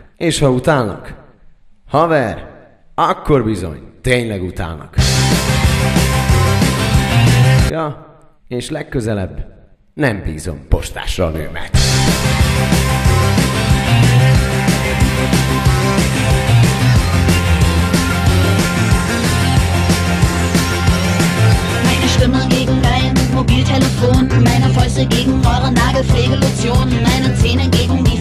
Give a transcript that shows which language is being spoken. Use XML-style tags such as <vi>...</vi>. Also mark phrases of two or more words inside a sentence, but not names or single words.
<hu>És ha utálnak, haver, akkor bizony tényleg utálnak. Ja, és legközelebb nem bízom postásra a nőmet.</hu> <de>Stimme gegen dein Mobiltelefon, meine Fäuste gegen eure Nagelpflegelotion, meine Zähne gegen die von Dr.</de>